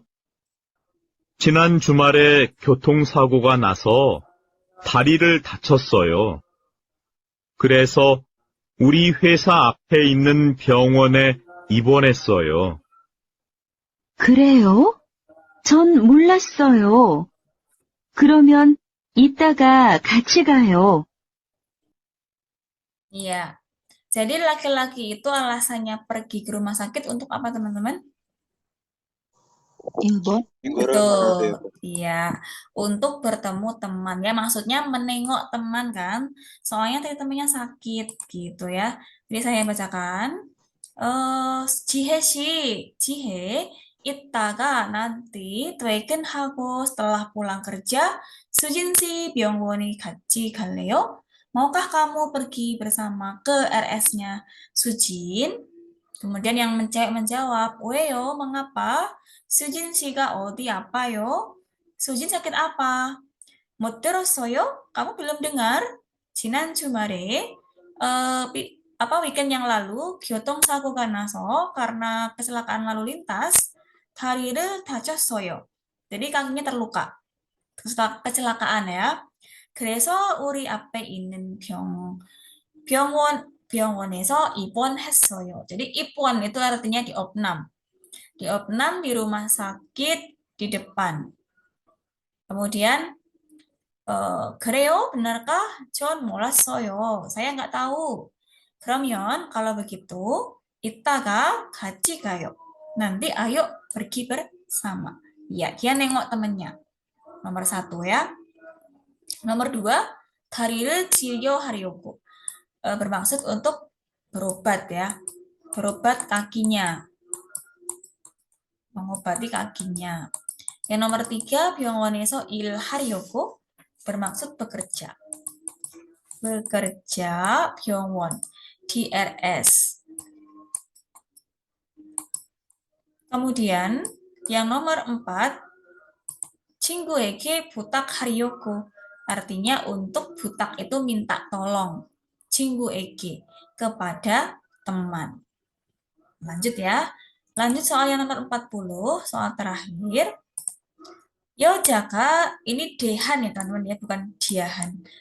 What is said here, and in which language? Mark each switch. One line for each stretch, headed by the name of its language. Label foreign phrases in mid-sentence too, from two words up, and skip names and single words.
Korean: 지난 주말에 교통사고가 나서 다리를 다쳤어요. 그래서 우리 회사 앞에 있는 병원에 입원했어요. 그래요? 전 몰랐어요. 그러면 이따가 같이 가요.
Indonesian: Iya. Jadi laki-laki itu alasannya pergi ke rumah sakit untuk apa, teman-teman?
Korean: 1번.
Indonesian: Betul. Iya, untuk bertemu teman ya, maksudnya menengok teman kan. Soalnya tadi temannya sakit gitu ya. Jadi saya bacakan.
Korean: 지혜 씨, 지혜, 이따가 nanti 퇴근하고
Indonesian: setelah pulang kerja,
Korean: 수진 씨 병원에 같이 갈래요?
Indonesian: Maukah kamu pergi bersama ke RS-nya Sujin? Kemudian yang cewek menjawab, 왜요? Mengapa?
Korean: 수진 씨가 어디 아파요?
Indonesian: 수진 sakit apa?
Korean: 못 들었어요?
Indonesian: Kamu belum dengar?
Korean: 지난 주말에
Indonesian: weekend yang lalu
Korean: 교통사고가 나서
Indonesian: karena kecelakaan lalu lintas
Korean: 다리를 다쳤어요.
Indonesian: Jadi kakinya terluka. kecelakaan ya.
Korean: 그래서 우리 앞에 있는 병원에서 입원했어요.
Indonesian: jadi 입원 itu artinya diopnam. Diopnam di rumah sakit di depan. Kemudian 그래요? benarkah?
Korean: 전 몰랐어요.
Indonesian: Saya nggak tahu. 그러면 kalau begitu
Korean: 이따가 같이 가요.
Indonesian: Nanti ayo pergi bersama. Ya, dia nengok temannya. Nomor 1 ya. Nomor 2,
Korean: 다리를 치료하려고.
Indonesian: Bermaksud untuk berobat ya. Berobat kakinya. Mengobati kakinya. Yang nomor 3,
Korean: 병원에서 일하려고
Indonesian: bermaksud bekerja. Bekerja, 병원, DRS. Kemudian yang nomor 4,
Korean: 친구에게 부탁하려고.
Indonesian: Artinya untuk butak itu minta tolong. 친구에게, kepada teman. Lanjut ya. Lanjut soal yang nomor 40, soal terakhir. 여자가, ini dehan ya teman-teman ya, bukan diahan.